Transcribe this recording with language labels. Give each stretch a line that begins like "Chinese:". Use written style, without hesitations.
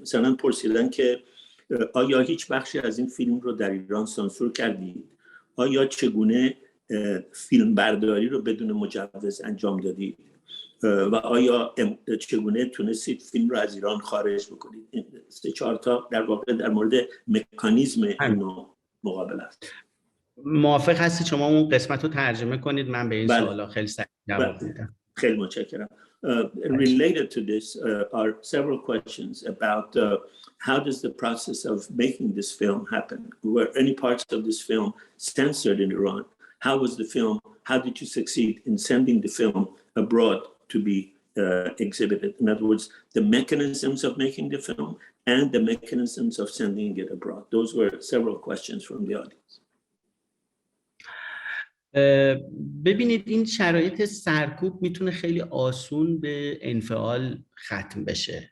Persian: مثلا پرسیدن که آیا هیچ بخشی از این فیلم رو در ایران سانسور کردید؟ آیا چگونه فیلم برداری رو بدون مجوز انجام دادید؟ و آیا چگونه تونستید فیلم رو از ایران خارج بکنید؟ این 3-4 تا در واقع در مورد مکانیزم این نوع مقابلت. موافق هستی شما اون قسمت رو ترجمه کنید، من به این سوالا خیلی سریع جواب میدم. خیلی متشکرم.
English: Related to this are several questions about how does the process of making this film happen? Were any parts of this film censored in Iran? How was the film? How did you succeed in sending the film abroad to be exhibited? In other words, the mechanisms of making the film and the mechanisms of sending it abroad. Those were several questions from the audience.
Persian: ببینید این شرایط سرکوب میتونه خیلی آسون به انفعال ختم بشه.